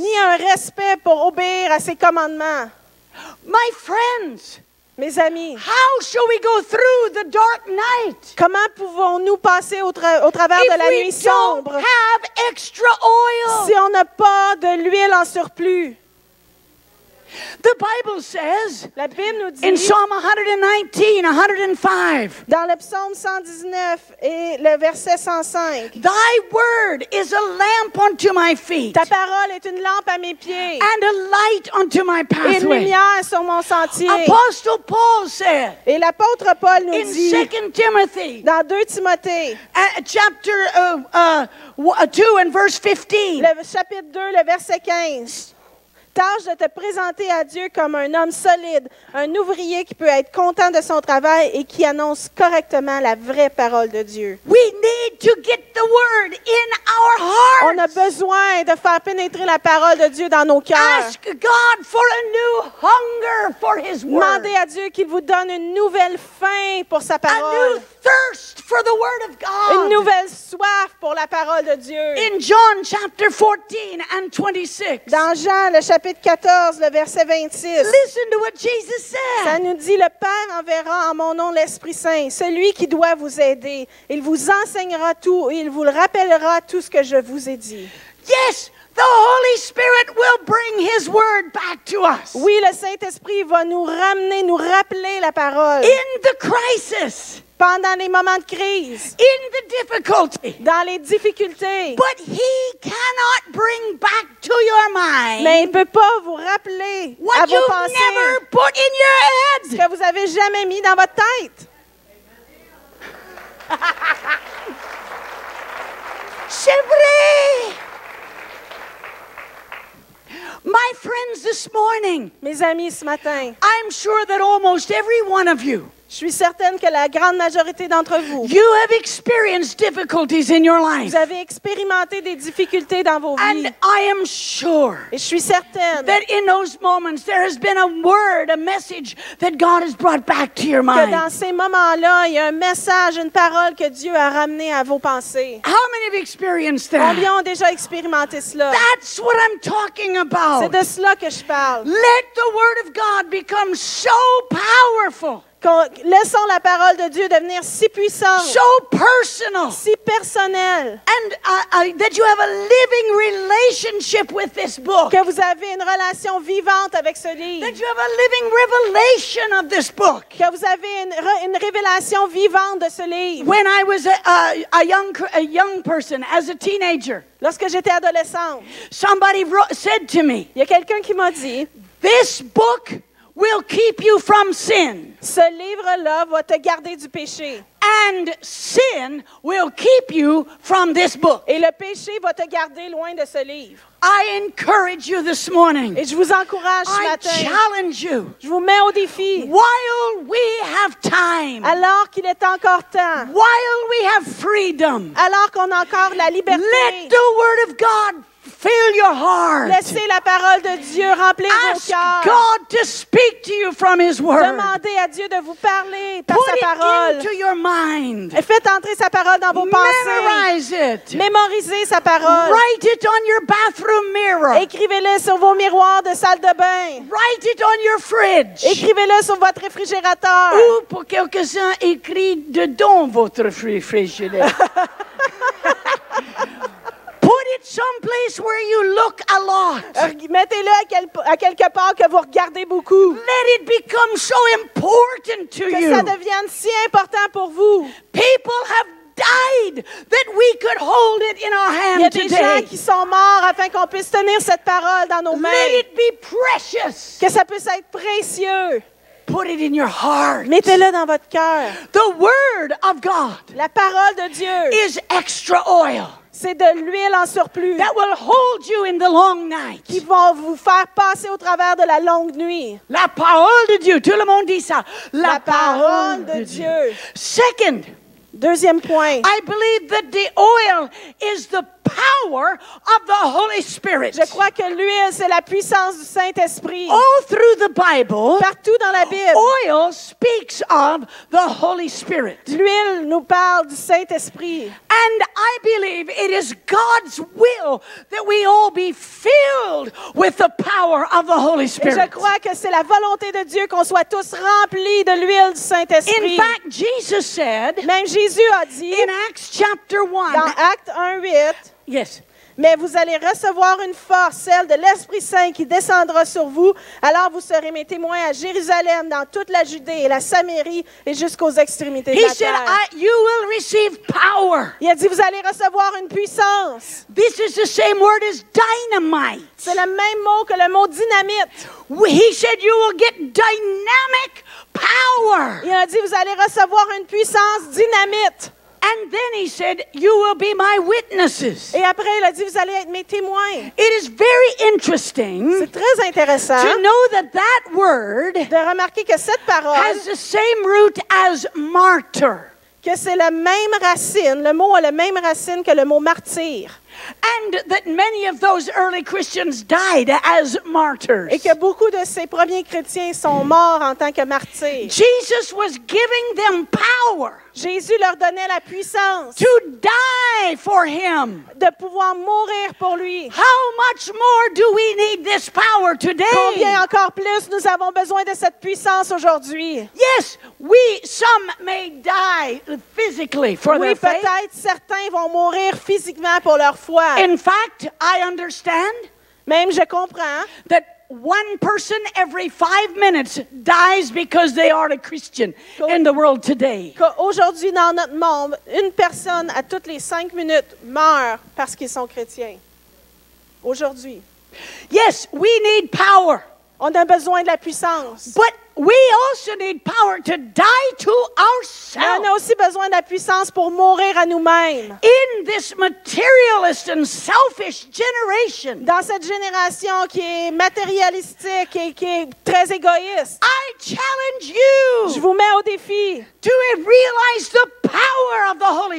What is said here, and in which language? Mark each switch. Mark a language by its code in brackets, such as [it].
[fr] ni un respect pour obéir à ses commandements. [en] My friends, [fr] Mes amis, [en] how shall we go through the dark night [fr] comment pouvons-nous passer au travers de la nuit [en] if we don't [fr] sombre [en] have extra oil? [fr] si on n'a pas de l'huile en surplus? [en] The Bible says [fr] La Bible nous dit, [en] in Psalm 119, 105, [fr] dans le psaume 119 et le verset 105, [en] Thy word is a lamp unto my feet [fr] ta parole est une lampe à mes pieds [en] and a light unto my [fr] et une [en] pathway. [fr] lumière sur mon sentier. [en] Apostle Paul said [fr] Et l'apôtre Paul nous [en] in [fr] dit, [en] 2 Timothy [fr] dans 2 Timothée, [en] chapter 2 and verse 15, [fr] le chapitre 2, le verset 15, tâche de te présenter à Dieu comme un homme solide, un ouvrier qui peut être content de son travail et qui annonce correctement la vraie parole de Dieu. [en] we need to get the word in our [fr] On a [en] hearts. [fr] besoin de faire pénétrer la parole de Dieu dans nos cœurs. [en] Ask God for a new hunger for His word, [fr] Demandez à Dieu qu'il vous donne une nouvelle faim pour sa [en] a [fr] parole, [en] new thirst for the word of [fr] une [en] God. [fr] nouvelle soif pour la parole de Dieu. [en] In John chapter 14 and 26, [fr] Dans Jean, le chapitre 14, le verset 26, [en] listen to what Jesus [fr] ça [en] said. [fr] nous dit, le Père enverra en mon nom l'Esprit Saint, celui qui doit vous aider. Il vous enseignera tout et il vous rappellera tout ce que je vous ai dit. [en] Yes, the Holy Spirit will bring His word back to us. [fr] Oui, le Saint-Esprit va nous ramener, nous rappeler la parole. [en] In the crisis, [fr] Pendant les moments de crise, [en] in the difficulty. [fr] dans les difficultés. [en] But He cannot bring back to your mind [fr] Mais il ne peut pas vous rappeler à [en] what [fr] vos [en] you've [fr] pensées [en] never put in your [fr] ce [en] head. [fr] que vous avez jamais mis dans votre tête. C'est vrai. [en] My friends, this morning, [fr] Mes amis, ce matin, [en] I'm sure that almost every one of you, [fr] je suis certaine que la grande majorité d'entre vous, [en] you have experienced difficulties in your life. [fr] vous avez expérimenté des difficultés dans vos vies. [en] And I am sure [fr] Et je suis certaine [en] that in those moments there has been a word, a message that God has brought back to your [fr] que [en] mind. [fr] dans ces moments-là, il y a un message, une parole que Dieu a ramené à vos pensées. [en] How many have experienced that? [fr] Combien ont déjà expérimenté cela? [en] That's what I'm talking [fr] C'est [en] about. [fr] de cela que je parle. [en] Let the word of God become so powerful, [fr] Laissons la parole de Dieu devenir si puissante, [en] so personal, [fr] si personnelle, [en] and that you have a living relationship with this book. [fr] que vous avez une relation vivante avec ce livre, [en] That you have a living revelation of this book. [fr] que vous avez une révélation vivante de ce livre. [en] When I was a young person, as a teenager, [fr] Lorsque j'étais adolescente, [en] somebody said to me, [fr] il y a quelqu'un qui m'a dit, [en] this book will keep you from sin, [fr] ce livre-là va te garder du péché. [en] and sin will keep you from this book. [fr] Et le péché va te garder loin de ce livre. [en] I encourage you this morning. [fr] Et je vous encourage ce [en] I [fr] matin. [en] challenge you. [fr] Je vous mets au défi. [en] While we have time, [fr] Alors qu'il est encore temps, [en] while we have freedom, [fr] alors qu'on a encore la liberté, [en] let the word of God fill your heart. [fr] laissez la parole de Dieu remplir vos [en] Ask [fr] cœurs. [en] God to speak to you from His word. [fr] Demandez à Dieu de vous parler par [en] Put [fr] sa [en] it [fr] parole. [en] into your mind. [fr] Et faites entrer sa parole dans vos pensées. [en] Memorize it. [fr] Mémorisez sa parole. [en] Write it on your bathroom mirror. [fr] Écrivez-le sur vos miroirs de salle de bain. [en] Write it on your fridge. [fr] Écrivez-le sur votre réfrigérateur. Ou pour quelques-uns, écrit dedans votre frigidaire. [en] Put it someplace where you look a lot. [fr] Mettez-le à quelque part que vous regardez beaucoup. [en] Let it become so important to [fr] Que ça devienne si important pour vous. [en] People have died that we could hold it in our [fr] Il y a [en] hand [fr] des gens [en] today. [fr] qui sont morts afin qu'on puisse tenir cette parole dans nos mains. [en] Let it be precious. [fr] Que ça puisse être précieux. [en] Put it in your heart. [fr] Mettez-le dans votre cœur. [en] The word of God [fr] La parole de Dieu, [en] is extra oil [fr] c'est de l'huile en surplus [en] that will hold you in the long night. [fr] qui vont vous faire passer au travers de la longue nuit. La parole de Dieu. Tout le monde dit ça. La parole de Dieu. [en] Second, [fr] Deuxième point. [en] I believe that the oil is the power of the Holy Spirit. [fr] Je crois que l'huile, c'est la puissance du Saint-Esprit. [en] All through the Bible, [fr] Partout dans la Bible, [en] oil speaks of the Holy Spirit. [fr] l'huile nous parle du Saint-Esprit. [en] And I believe it is God's will that we all be filled with the power of the Holy [fr] Et je [en] Spirit. [fr] crois que c'est la volonté de Dieu qu'on soit tous remplis de l'huile du Saint-Esprit. [en] fact, Jesus said [fr] Même Jésus a dit [en] in Acts chapter 1, [fr] dans Actes 1:8, [en] yes, [fr] mais vous allez recevoir une force, celle de l'Esprit Saint qui descendra sur vous. Alors vous serez mes témoins à Jérusalem, dans toute la Judée et la Samarie et jusqu'aux extrémités de [en] he [fr] la [en] said, [fr] terre. [en] you will receive power. [fr] Il a dit, vous allez recevoir une puissance. [en] This is the same word as dynamite. [fr] C'est le même mot que le mot dynamite. [en] He said you will get dynamic power. [fr] Il a dit, vous allez recevoir une puissance dynamite. [en] And then he said, you will be my witnesses. [fr] Et après, il a dit, vous allez être mes témoins. [en] It is very interesting [fr] C'est très intéressant [en] to know that that word [fr] de remarquer que cette parole, [en] has the same root as martyr. [fr] que c'est la même racine, le mot a la même racine que le mot martyr. [en] And that many of those early Christians died as martyrs. [fr] Et que beaucoup de ces premiers chrétiens sont morts en tant que martyrs. [en] Jesus was giving them power [fr] Jésus leur donnait la puissance [en] to die for him. [fr] de pouvoir mourir pour lui. [en] How much more do we need this power today? [fr] Combien encore plus nous avons besoin de cette puissance aujourd'hui? [en] Yes, some may die physically for [fr] Oui, [en] their faith. [fr] peut-être certains vont mourir physiquement pour leur foi. [en] In fact, I understand [fr] Même je comprends [en] that one person every 5 minutes dies because they are a Christian in the world today. [fr] qu'aujourd'hui, dans notre monde, une personne à toutes les 5 minutes meurt parce qu'ils sont chrétiens. Aujourd'hui. [en] Yes, we need power, [fr] On a besoin de la puissance. [en] but we also need power to die to [fr] Mais on a [en] ourselves. [fr] aussi besoin de la puissance pour mourir à nous-mêmes. [en] In this materialist and selfish generation, [fr] Dans cette génération qui est matérialistique et qui est très égoïste, [en] I challenge [fr] je [en] you [fr] vous mets au défi [en] to realize the power of the Holy